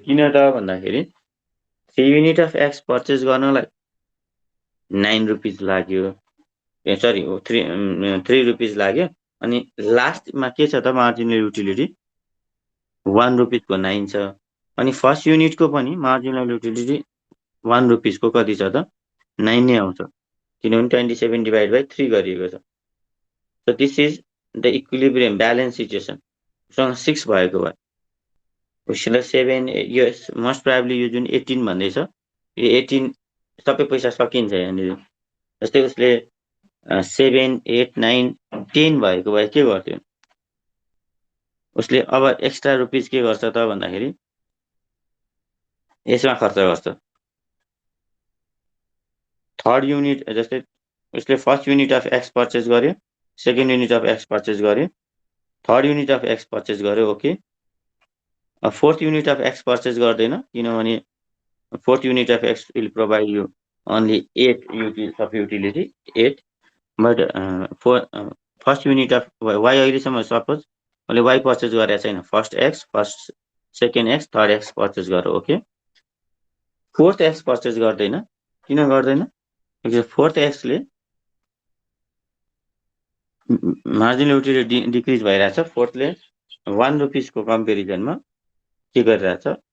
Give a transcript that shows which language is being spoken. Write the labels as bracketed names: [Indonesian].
[Nepali] किन त भन्दाखेरि 3 युनिट अफ एक्स पर्चेस गर्नलाई 9 रुपिस लाग्यो, सरी 3 रुपिस लाग्यो, अनि लास्टमा के छ त मार्जिनल युटिलिटी 1 रुपिसको 9 छ, अनि फर्स्ट युनिटको पनि मार्जिनल युटिलिटी 1 रुपिसको कति छ त 9 नै आउँछ, किनभने 27 डिभाइड बाई 3 गरिएको छ। [English] So this is the equilibrium balance situation. [Nepali] उसँग 6 भएको भए उसले 7, यो मोस्ट प्रोबेबली यो जुन 18 भन्दैछ यो 18 सबै पैसा सकिन्छ यहाँनिर। जस्तै उसले 7, 8, 9, 10 भएको भए के गर्थ्यो, उसले अब एक्स्ट्रा रुपिस के गर्छ त भन्दाखेरि यसमा खर्च गर्छ। थर्ड युनिट जस्तै उसले first unit of x purchase गर्यो, second unit of x purchase गर्यो, third unit of x purchase गर्यो, okay. Fourth unit of x purchase गर्दैन, किनभने [English] fourth unit of X will provide you only 8 units of utility, 8. But for first unit of Y [Nepali] अहिलेसम्म suppose मैले Y purchase गरेको छैन, first X, first second X, third X purchase गरेर, okay. Fourth X purchase गर्दैन, किन गर्दैन? Fourth X ले marginal utility decrease भइरहेछ, फोर्थले 1 रुपिसको कम्पेरिजनमा के गरिरहेछ?